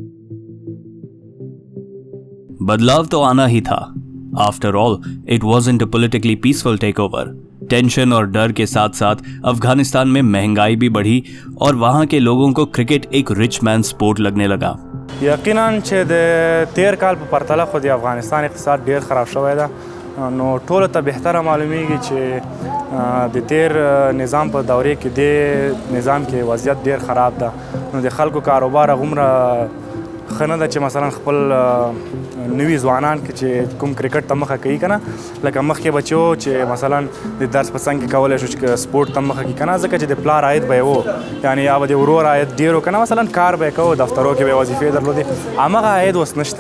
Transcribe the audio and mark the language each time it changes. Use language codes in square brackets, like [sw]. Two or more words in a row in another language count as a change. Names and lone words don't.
[hi] बदलाव तो आना ही था। [en] After all it wasn't a politically peaceful takeover. [hi] टेंशन और डर के साथ साथ अफगानिस्तान में महंगाई भी बढ़ी और वहाँ के लोगों को क्रिकेट एक [en] rich man sport [hi] लगने लगा। [ps] यकीनन چې د 13 کال په پرتله خو د افغانستان اقتصاد ډیر خراب شوی ده، نو ټولو ته بهتره معلومیږي چې د تیر نظام په دورې کې د نظام کې وضعیت ډیر خراب ده، نو د خلکو کاروبار هغومره ښه نه ده چې مثلا خپل نوي ځوانان کې چې کوم کرکټ ته مخه کوي که نه، لکه مخکې بچو چې مثلا د درس په څنګ کې کولی شو چې سپورټ ته مخه کړي که نه، ځکه چې د پلار عاید به یې و، یعنې یا به د ورور عاید ډېر و که نه، مثلا کار به یې کوو، دفترو کې به یې وظیفې درلودې، همغه عاید اوس نشته.